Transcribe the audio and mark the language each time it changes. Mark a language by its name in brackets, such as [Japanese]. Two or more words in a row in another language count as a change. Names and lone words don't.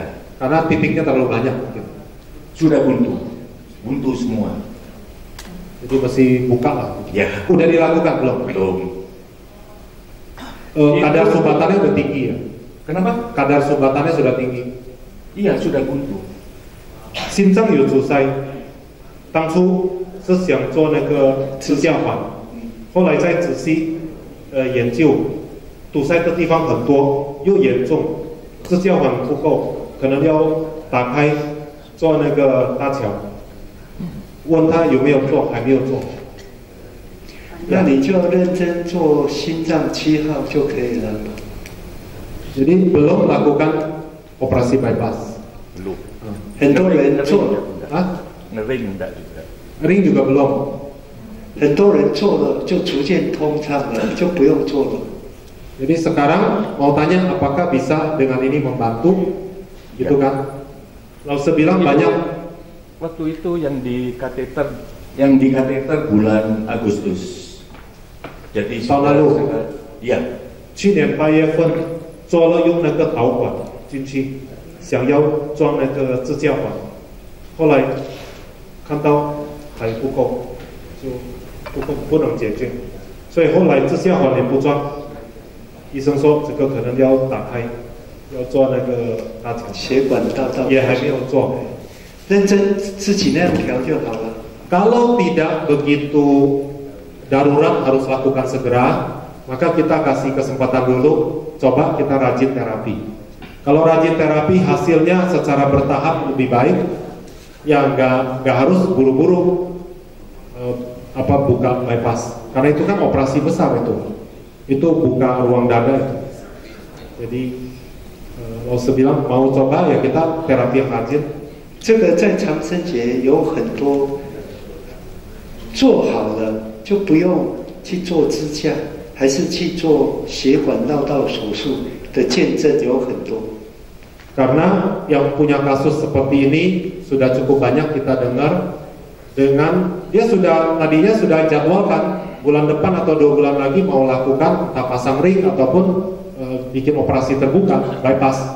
[Indonesian] Karena titiknya terlalu banyak mungkin. Sudah buntu semua. Jadi masih buka lah. Ya. Udah dilakukan belum? Belum. Kadar sumbatannya udah tinggi ya. Kenapa? Kadar sumbatannya sudah tinggi. Iya, sudah buntu. [Chinese] 心脏有阻塞，当初是想做那个支架环，后来再仔细研究，堵塞的地方很多，又严重，支架环不够，可能要打开做那个搭桥。问他有没有做，还没有做。那你就认真做心脏7号就可以了。 [Indonesian] Jadi belum lakukan operasi bypass. Belum. [Chinese] 很多人做， [Indonesian] Ngering enggak juga. Ring juga belum. [Chinese] 很多人做了就逐渐通畅了，就不用做了。 [Indonesian] Jadi sekarang mau tanya apakah bisa dengan ini membantu, gitu kan? Lalu saya bilang banyak. Waktu itu yang di kateter bulan Agustus. Jadi tahun lalu. Iya. [Chinese] 去年8月份做了用那个导管进去，想要装那个支架环，后来看到还不够，就不能解决，所以后来支架环也不装。医生说这个可能要打开，要做那个搭桥，血管大道也还没有做。认真自己那样调就好了。 [Indonesian] Kalau tidak begitu darurat harus lakukan segera, maka kita kasih kesempatan dulu, coba kita rajin terapi. Kalau rajin terapi hasilnya secara bertahap lebih baik, ya nggak harus buru-buru buka bypass, karena itu kan operasi besar itu buka ruang dada itu. Jadi kalau saya bilang mau coba ya kita terapi yang rajin. [Chinese] 这个在长生节有很多做好了就不用去做支架，还是去做血管绕道手术的见证有很多。 [Indonesian] Karena yang punya kasus seperti ini sudah cukup banyak kita dengar, dengan dia tadinya sudah jadwalkan bulan depan atau 2 bulan lagi mau lakukan entah pasang ring ataupun bikin operasi terbuka bypass.